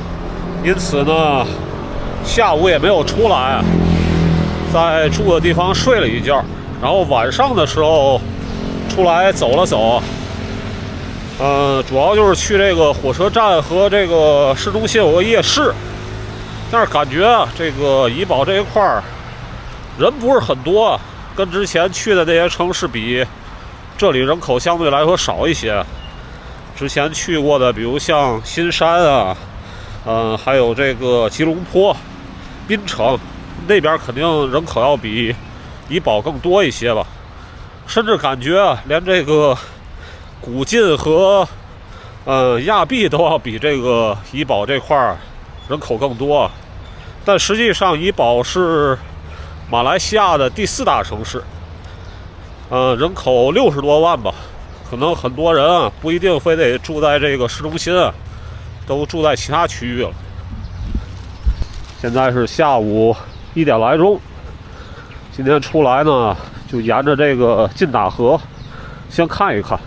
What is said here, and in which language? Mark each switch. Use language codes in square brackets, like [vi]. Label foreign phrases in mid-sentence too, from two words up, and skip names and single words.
[zh] 因此呢下午也没有出来，在住的地方睡了一觉，然后晚上的时候出来走了走，主要就是去这个火车站和这個市中心有個夜市，但是感覺啊這個怡保這一塊人不是很多，跟之前去的那些城市比，這裡人口相對來說少一些。之前去過的比如像新山啊，還有這個吉隆坡、檳城那邊肯定人口要比怡保更多一些吧，甚至感覺啊連這個古晉和亞庇都要比這個怡保這塊人口更多。但實際上怡保是馬來西亞的第4大城市，人口60多萬吧，可能很多人啊不一定非得住在這個市中心啊，都住在其他區域了。現在是下午1點來鐘，今天出來呢就沿着這個劲打河先看一看。